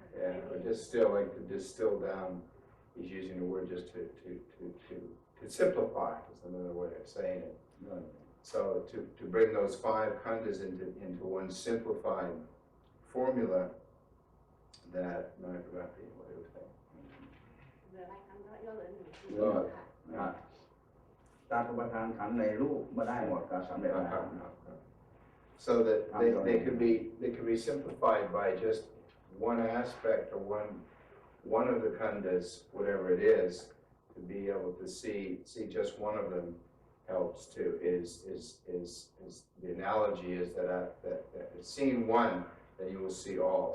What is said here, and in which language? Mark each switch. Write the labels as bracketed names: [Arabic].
[English] Yeah, or distill, like to distill down. He's using the word just to to simplify is another way of saying it. [Thai] ด้วย [English] So to bring those 5 khandhas into one simplified formula that, no, I forgot what it was saying. [Thai] เหลืออะไรคำก็ย่อเหลือหนึ่ง ก็ตัดอุปทานขันธ์ในรูปมาได้หมดก็สำเร็จแล้ว [English] So that they could be simplified by just one aspect or one of the khandhas, whatever it is, to be able to see just one of them helps too. Is the analogy is that seeing one, then you will see all.